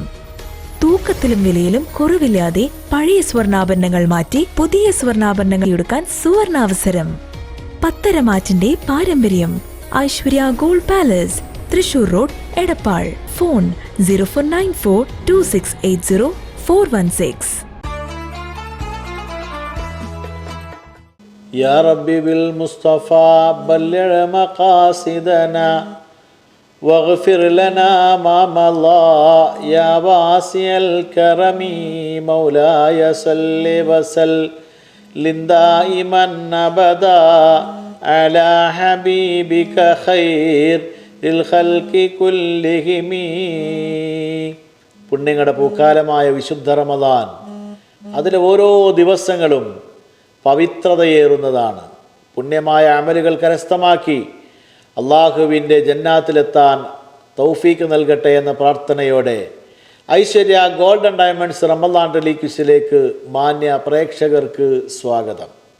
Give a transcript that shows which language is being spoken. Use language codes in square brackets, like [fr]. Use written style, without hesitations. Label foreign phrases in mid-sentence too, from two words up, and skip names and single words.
[ml] തൂക്കത്തിലും വിലയിലും കുറവില്ലാതെ പഴയ സ്വർണ്ണാഭരണങ്ങൾ മാറ്റി പുതിയ സ്വർണ്ണാഭരണങ്ങൾ എടുക്കാൻ സുവർണാവസരം. പത്തരമാറ്റിന്റെ പാരമ്പര്യം. ഐശ്വര്യ ഗോൾഡ് പാലസ്, തൃശൂർ റോഡ്, എടപ്പാൾ. ഫോൺ 04942680 [ar] يا ربي بالمصطفى بلغ مقاصدنا واغفر لنا ما مضى يا واسع الكرم مولاي صل وسلم دائما أبدا على حبيبك خير للخلق كلهم. [ml] പുണ്യങ്ങളുടെ പൂക്കാലമായ വിശുദ്ധ റമദാൻ, അതിലെ ഓരോ ദിവസങ്ങളും പവിത്രതയേറുന്നതാണ്. പുണ്യമായ അമലുകൾ കരസ്ഥമാക്കി അള്ളാഹുവിൻ്റെ ജന്നാത്തിലെത്താൻ തൗഫീക്ക് നൽകട്ടെ എന്ന പ്രാർത്ഥനയോടെ ഐശ്വര്യ ഗോൾഡൻ ഡയമണ്ട്സ് റമദാൻ ടെലിക്വിസിലേക്ക് മാന്യ പ്രേക്ഷകർക്ക് സ്വാഗതം.